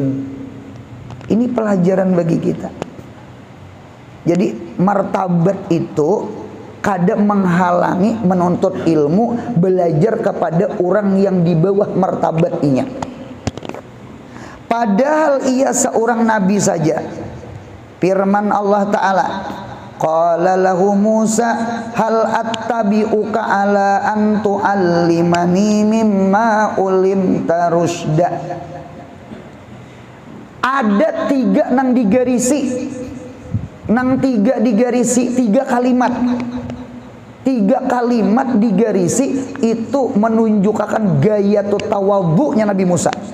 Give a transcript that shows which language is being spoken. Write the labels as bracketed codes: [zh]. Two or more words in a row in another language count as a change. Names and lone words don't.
[id] Ini pelajaran bagi kita. Jadi martabat itu kadang menghalangi menuntut ilmu, belajar kepada orang yang di bawah martabatnya. Padahal ia seorang nabi saja. Firman Allah Ta'ala, [ar] قال له موسى هل أتبعك على أن تعلمن مما علمت رشدا. [bjn] Ada 3 nang digarisi, nang 3 digarisi, 3 kalimat. [id] 3 kalimat digarisi itu menunjukkan gaya tawadhu'nya Nabi Musa.